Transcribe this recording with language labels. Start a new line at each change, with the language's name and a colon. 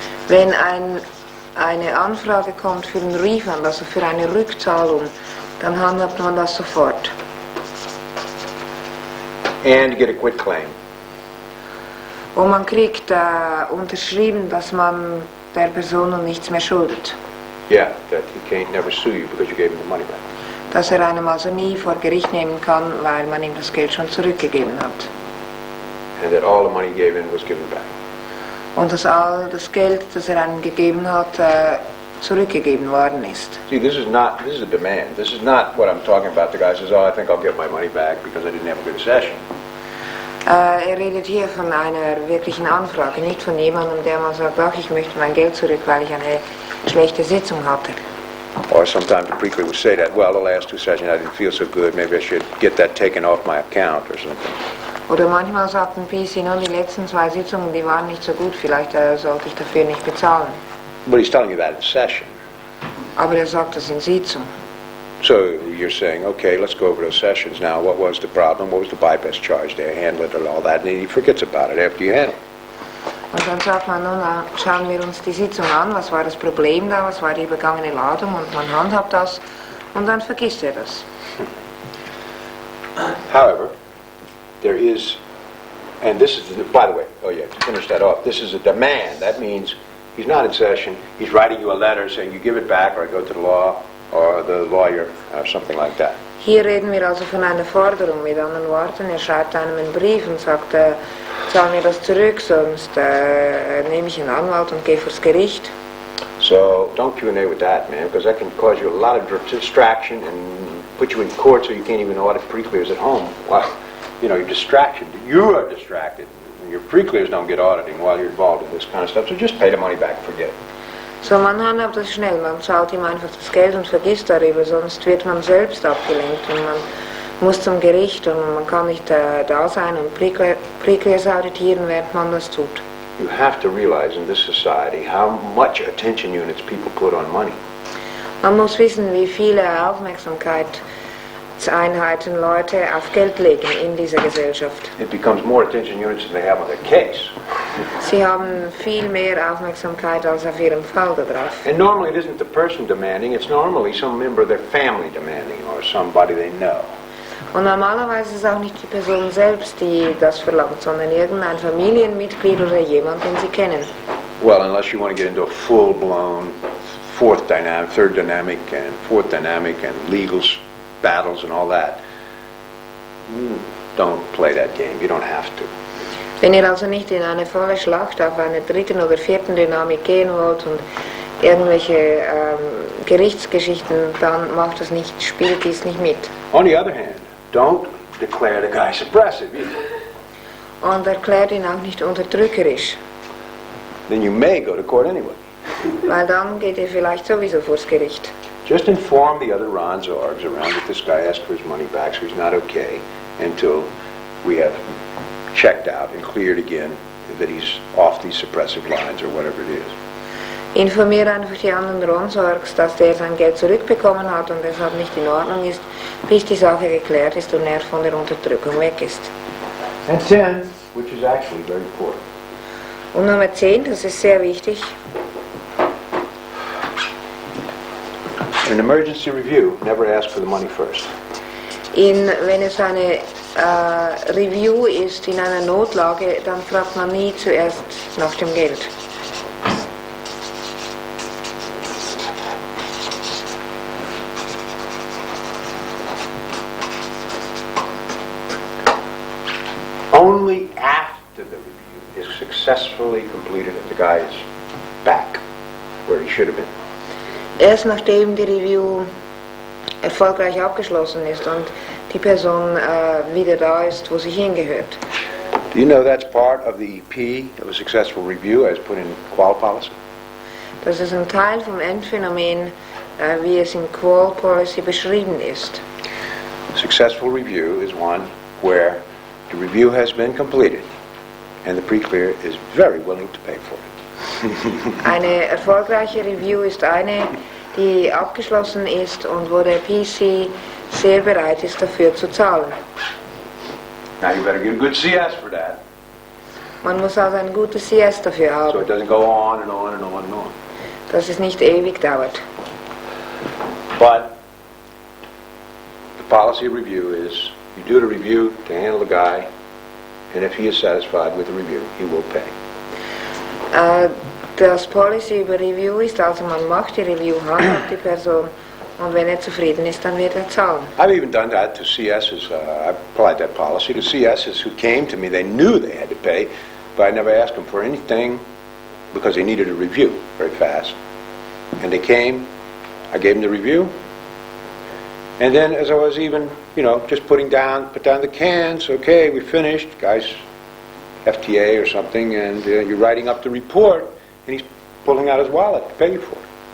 German: wenn eine Anfrage kommt für einen Refund, also für eine Rückzahlung, dann handhabt man das sofort.
English: And get a quit claim.
German: Und man kriegt unterschrieben, dass man der Person nun nichts mehr schuldet.
English: Yeah, that he can't never sue you because you gave him the money back.
German: Dass er einem also nie vor Gericht nehmen kann, weil man ihm das Geld schon zurückgegeben hat.
English: And that all the money he gave in was given back.
German: Und dass all das Geld, das er einem gegeben hat, zurückgegeben worden ist.
English: See, this is a demand. This is not what I'm talking about. The guy says, oh, I think I'll get my money back because I didn't have a good session.
German: Er redet hier von einer wirklichen Anfrage, nicht von jemandem, der mal sagt, ach, ich möchte mein Geld zurück, weil ich eine schlechte Sitzung hatte.
English: Or sometimes the preacher would say that, well, the last 2 sessions I didn't feel so good, maybe I should get that taken off my account or something.
German: Oder manchmal sagt ein PC, nun, die letzten 2 Sitzungen, die waren nicht so gut, vielleicht sollte ich dafür nicht bezahlen.
English: But he's telling you that in session.
German: Aber er sagt das in Sitzung.
English: So you're saying, okay, let's go over those sessions now. What was the problem? What was the bypass charge there? Handle it and all that. And he forgets about it after you handle it.
German: Und dann sagt man, nun schauen wir uns die Sitzung an, was war das Problem da, was war die übergangene Ladung, und man handhabt das und dann vergisst er das.
English: However, there is, and this is, by the way, oh yeah, to finish that off, this is a demand. That means he's not in session, he's writing you a letter saying you give it back or I go to the law or the lawyer or something like that.
German: Hier reden wir also von einer Forderung, mit anderen Worten, er schreibt einem einen Brief und sagt, zahl mir das zurück, sonst nehme ich einen Anwalt und gehe vors Gericht.
English: So don't Q&A with that, man, because that can cause you a lot of distraction and put you in court so you can't even audit pre-clears at home. Well, you know, you're distracted. You are distracted. Your pre-clears don't get auditing while you're involved in this kind of stuff, so just pay the money back and forget it.
German: So, man handhabt das schnell, man zahlt ihm einfach das Geld und vergisst darüber, sonst wird man selbst abgelenkt und man muss zum Gericht und man kann nicht da sein und Pre-Clears auditieren, während man das tut.
English: You have to realize in this society how much attention units people put on money.
German: Man muss wissen, wie viele Aufmerksamkeitseinheiten Leute auf Geld legen in dieser Gesellschaft.
English: It becomes more attention units than they have on their case.
German: Sie haben viel mehr Aufmerksamkeit als auf ihrem Fall da drauf.
English: And normally it isn't the person demanding, it's normally some member of their family demanding or somebody they know.
German: Und normalerweise ist es auch nicht die Person selbst, die das verlangt, sondern irgendein Familienmitglied oder jemand, den sie kennen.
English: Well, unless you want to get into a full-blown third dynamic and fourth dynamic and legal battles and all that, don't play that game. You don't have to.
German: Wenn ihr also nicht in eine volle Schlacht auf einer dritten oder vierten Dynamik gehen wollt und irgendwelche Gerichtsgeschichten, dann macht das nicht, spielt dies nicht mit.
English: On the other hand, don't declare the guy suppressive either.
German: Und erklärt ihn auch nicht unterdrückerisch,
English: Then you may go to court anyway.
German: weil dann geht ihr vielleicht sowieso vors Gericht.
English: Just inform the other Rons or Args around that this guy asked for his money back, so he's not okay until we have checked out and cleared again that he's off these suppressive lines or whatever it is.
German: Informiere einfach die anderen Ronsorgs, dass der sein Geld zurückbekommen hat und deshalb nicht in Ordnung ist, bis die Sache geklärt ist und er von der Unterdrückung weg ist.
English: And 10, which is actually very important.
German: Und Nummer 10, das ist sehr wichtig.
English: In an emergency review, never ask for the money first.
German: Wenn es eine Review ist in einer Notlage, dann fragt man nie zuerst nach dem Geld.
English: Only after the review is successfully completed and the guy is back where he should have been.
German: Erst nachdem die Review erfolgreich abgeschlossen ist und die Person wieder da ist, wo sie hingehört.
English: Do you know that's part of the EP of a successful review as put in qual policy?
German: Das ist ein Teil vom Endphänomen, wie es in Qual Policy beschrieben ist.
English: A successful review is one where the review has been completed and the pre-clear is very willing to pay for it.
German: Eine erfolgreiche Review ist eine, die abgeschlossen ist und wo der PC sehr bereit ist, dafür zu zahlen.
English: Now you better get a good CS for that,
German: Man muss also ein gutes CS dafür
English: so
German: haben,
English: it doesn't go on and on and on and on.
German: dass es nicht ewig dauert.
English: But the policy review is you do the review to handle the guy, and if he is satisfied with the review, he will pay.
German: Das Policy über Review ist, also man macht die Review, handelt die Person und wenn er zufrieden ist, dann wird er zahlen.
English: I've even done that to CSs. I've applied that policy to CSs who came to me. They knew they had to pay, but I never asked them for anything because they needed a review very fast. And they came, I gave them the review, and then as I was even, just put down the cans, okay, we finished, guys, FTA or something, and you're writing up the report, and he's pulling out his wallet to pay you for it.